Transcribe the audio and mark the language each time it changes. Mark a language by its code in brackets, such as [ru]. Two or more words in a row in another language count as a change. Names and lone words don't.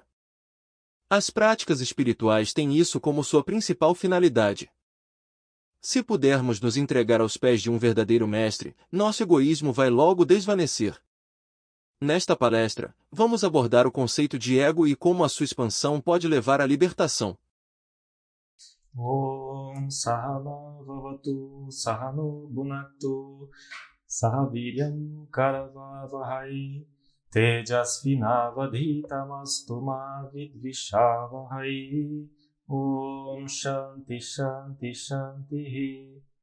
[pt] As práticas espirituais têm isso como sua principal finalidade. Se pudermos nos entregar aos pés de um verdadeiro mestre, nosso egoísmo vai logo desvanecer. Nesta palestra, vamos abordar o conceito de ego e como a sua expansão pode levar à libertação. [sa] ॐ सह नाववतु सह नौ भुनक्तु सहवीर्यं करवावहै तेजस्वि नावधीतमस्तु मा विद्विषावहै. ॐ शान्तिः शान्तिः शान्तिः.